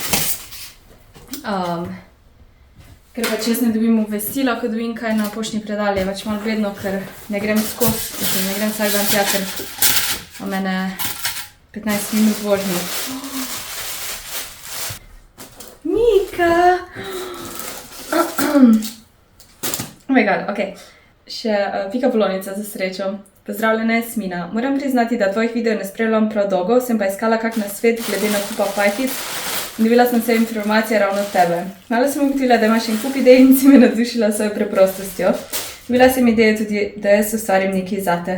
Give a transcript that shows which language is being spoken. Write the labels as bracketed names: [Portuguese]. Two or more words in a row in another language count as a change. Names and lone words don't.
[Slovenian] Ker pač jaz ne dobim obvestila, ko dobim kaj na poštni predal, je pač malo bedno, ker ne grem skozi, ne grem vsak dan tja, ker ima mene 15 minut vožnje. Mika! [English] Oh my god, ok. [Slovenian] Še pika polonica za srečo. Pozdravljena Jasmina. Moram priznati, da tvojih videov ne spremljam prav dolgo, sem pa iskala kak nasvet glede nakupa pajkic. In dobila sem vse informacije ravno od tebe. Malo sem ugotovila, da imaš en kup idej in si me navdušila svojo preprostostjo. Dobila sem idejo tudi, da jaz ustvarim nekaj zate.